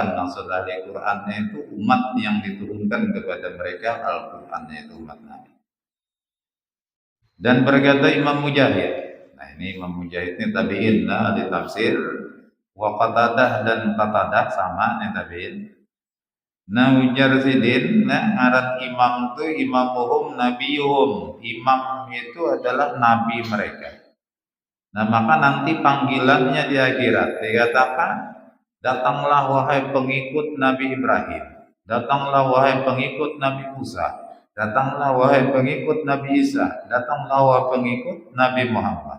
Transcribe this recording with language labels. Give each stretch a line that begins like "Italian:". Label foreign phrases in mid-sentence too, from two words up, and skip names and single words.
Indonesian: Maksud ahli Qurannya itu umat yang diturunkan kepada mereka Al-Qurannya itu umat Nabi. Dan berkata Imam Mujahid, nah ini Imam Mujahid ini tabi'in lah di tafsir, wa Qatadah dan Qatadah sama nih tabi'in.
Banjar: Nah ujar sidin, nah ngaran imam itu
Arabic: imamuhum nabiyuhum,
Indonesian: imam itu adalah nabi mereka. Nah maka nanti panggilannya di akhirat dikatakan, datanglah wahai pengikut Nabi Ibrahim, datanglah wahai pengikut Nabi Musa, datanglah wahai pengikut Nabi Isa, datanglah wahai pengikut Nabi Muhammad.